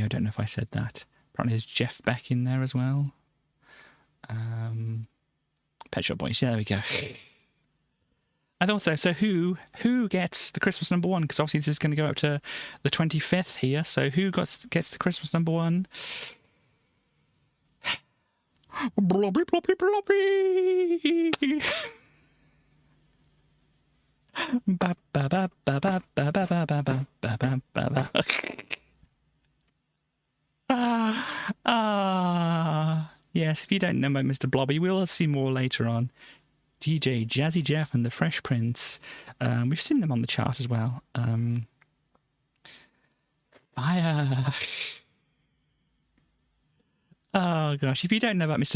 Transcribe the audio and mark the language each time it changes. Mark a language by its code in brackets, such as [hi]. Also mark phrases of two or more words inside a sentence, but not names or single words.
[en] I don't know if I said that. Apparently there's Jeff Beck in there as well. Pet Shop Boys. Yeah, there we go. And also, so who gets the Christmas number one? Because obviously this is going to go up to the 25th here. So who gets the Christmas number one? Blobby, blobby, blobby. Ba ba ba ba ba ba ba ba ba ba ba ba ba. Yes, if you don't know about Mr. Blobby, we'll see more later on. DJ Jazzy Jeff and the Fresh Prince. We've seen them on the chart as well. Fire. Oh gosh, if you don't know about Mr.